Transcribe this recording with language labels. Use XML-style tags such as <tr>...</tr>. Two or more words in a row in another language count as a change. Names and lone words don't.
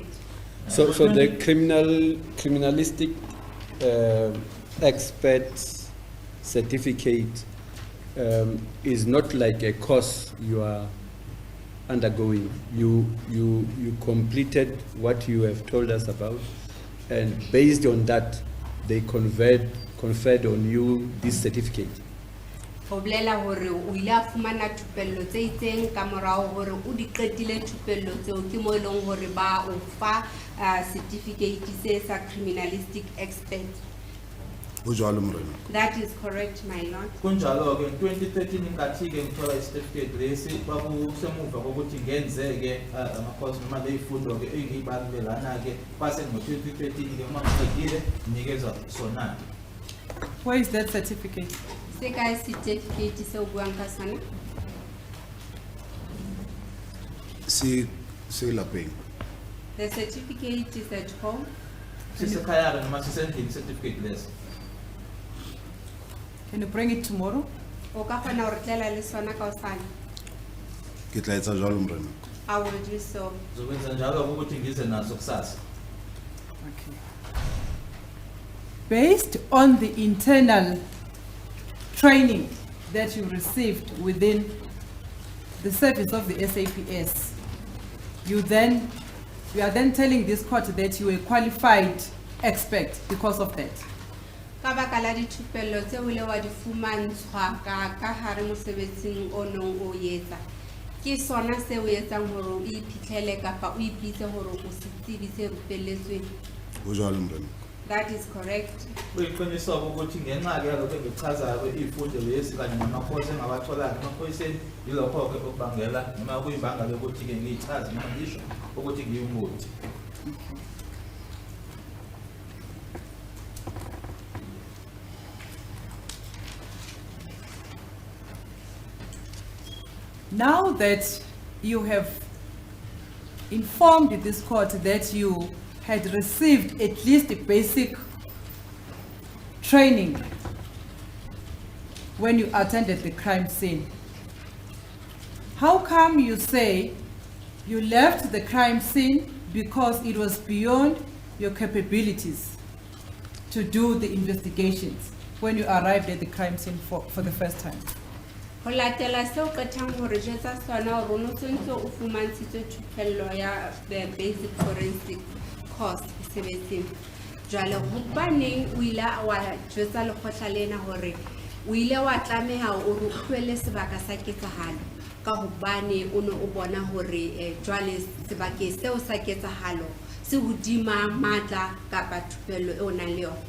<en>So the criminalistic expert certificate is not like a course you are undergoing. You completed what you have told us about, and based on that, they conferred on you this certificate.</en> <st>Ho bolela hore o ile a fumana thupello tse itseng ka morao hore o di qetile thupello tseo ke mo eleng hore ba o fa certificate se sa</st> <en>criminalistic expert.</en> <st>Ho jwalo morena.</st> <en>That is correct, my lord.</en> <zu>Kunjalo ke 2013 ingathi ke ngithola i-certificate lesi bakusemuva kokuthi ngenze ke ama-course noma le ifundo ke engiyibalulelana ke base ngo-2013 ke uma ngiqedile nginikeza sona.</zu> <en>Where is that certificate?</en> <st>Se ka certificate se o buang ka sona? Se lapeng.</st> <en>The certificate is at home.</en> <zu>Sisekhaya noma sisendlini certificate lesi.</zu> <en>Can you bring it tomorrow?</en> <st>O ka kgona hore tlela le sona ka hosane? Ke tla etsa jwalo morena.</st> <en>I will do so.</en> <zu>Zokwenza njalo ukuthi ngize naso kusasa.</zu> <en>Okay. Based on the internal training that you received within the service of the SAPS, you are then telling this court that you are a qualified expert because of that.</en> <st>Ka baka la dithupello tse o ile wa di fumantshwa ka hare mosebetsing o nong o etsa, ke sona se o etsang hore o iphitlhele kapa o ipitse hore o se tsebi se rupelletsweng? Ho jwalo morena.</st> <en>That is correct.</en> <zu>Uyiqinisa ukuthi ngenxa ke yalokho engichazayo ifundo lesi kanye namakhosi engawatholayo emaphoyiseni yilokho ke okubangela noma kuyimbangela ukuthi ke ngiyichaze noma ngisho ukuthi ngiyumuthi.</zu> <en>Now that you have informed this court that you had received at least a basic training when you attended the crime scene, how come you say you left the crime scene because it was beyond your capabilities to do the investigations when you arrived at the crime scene for the first time?</en> <st>Ho latela seo qetang hore jetsa sona hore o no sentse o fumantshitswe thupello ya</st> <en>the basic forensic course</en> <st>sebetseng. Jwale hobaneng o ile wa jwetsa lekgotla lena hore o ile wa tlameha o re tlohele sebaka sa ketsahalo ka hobane o ne o bona hore jwale sebakeng seo sa ketsahalo se hodima matla kapa thupello e o nang le yona?</st>